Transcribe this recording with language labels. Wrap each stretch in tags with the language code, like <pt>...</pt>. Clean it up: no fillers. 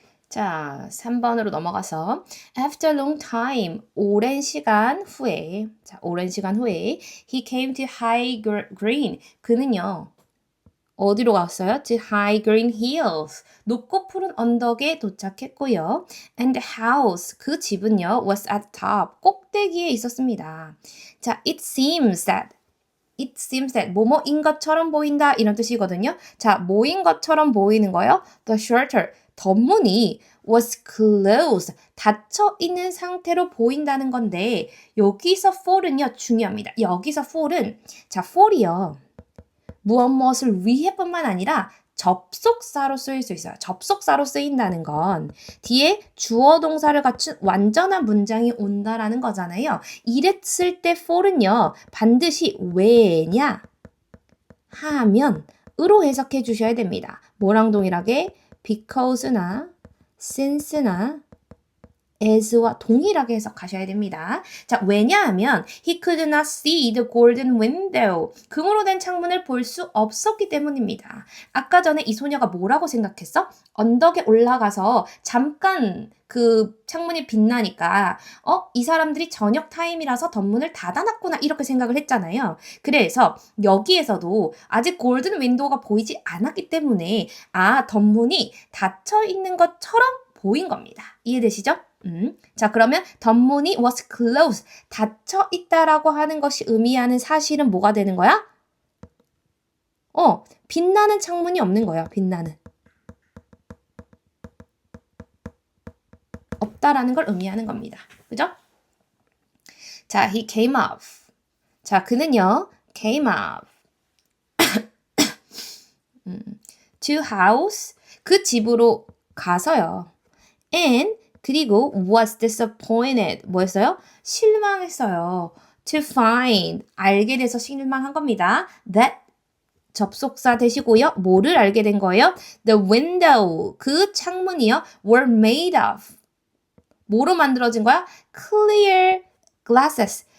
<ko>자, 3번으로 넘어가서</ko> <en>After a long time,</en> <ko>오랜 시간 후에 오랜 시간 후에</ko> <en>He came to high green.</en> <ko>그는요. 어디로 갔어요?</ko> <en>To high green hills.</en> <ko>높고 푸른 언덕에 도착했고요.</ko> <en>And the house,</en> <ko>그 집은요.</ko> <en>was at the top.</en> <ko>꼭대기에 있었습니다. 자,</ko> <en>it seems that</en> <ko>뭐뭐인 것처럼 보인다 이런 뜻이거든요. 자, 뭐인 것처럼 보이는 거요?</ko> <en>The shelter,</en> <ko>덧문이</ko> <en>was closed,</en> <ko>닫혀 있는 상태로 보인다는 건데 여기서 for은요 중요합니다. 여기서 for은 자, for이요. 무엇을 위해뿐만 아니라 접속사로 쓰일 수 있어요. 접속사로 쓰인다는 건 뒤에 주어 동사를 갖춘 완전한 문장이 온다라는 거잖아요. 이랬을 때 for은요. 반드시 왜냐 하면으로 해석해 주셔야 됩니다. 뭐랑 동일하게 because나 since나 as와 동일하게 해석하셔야 됩니다. 자, 왜냐하면</ko> <en>he could not see the golden window.</en> <ko>금으로 된 창문을 볼 수 없었기 때문입니다. 아까 전에 이 소녀가 뭐라고 생각했어? 언덕에 올라가서 잠깐 그 창문이 빛나니까 이 사람들이 저녁 타임이라서 덧문을 닫아놨구나 이렇게 생각을 했잖아요. 그래서 여기에서도 아직 골든 윈도우가 보이지 않았기 때문에 덧문이 닫혀 있는 것처럼 보인 겁니다. 이해되시죠? 자, 그러면 덧문이</ko> <en>was closed,</en> <ko>닫혀 있다라고 하는 것이 의미하는 사실은 뭐가 되는 거야? 빛나는 창문이 없는 거야, 빛나는. 없다라는 걸 의미하는 겁니다. 그죠? 자,</ko> <en>he came up.</en> <ko>자, 그는요,</ko> <en>came up. to house,</en> <ko>그 집으로 가서요.</ko> <en>And</en> <ko>그리고</ko> <en>was disappointed.</en> <ko>뭐였어요? 실망했어요.</ko> <en>To find.</en> <ko>알게 돼서 실망한 겁니다. That 접속사 되시고요. 뭐를 알게 된 거예요?</ko> <en>The window.</en> <ko>그 창문이요.</ko> <en>were made of.</en> <ko>뭐로 만들어진 거야?</ko> <en>Clear glasses.</en>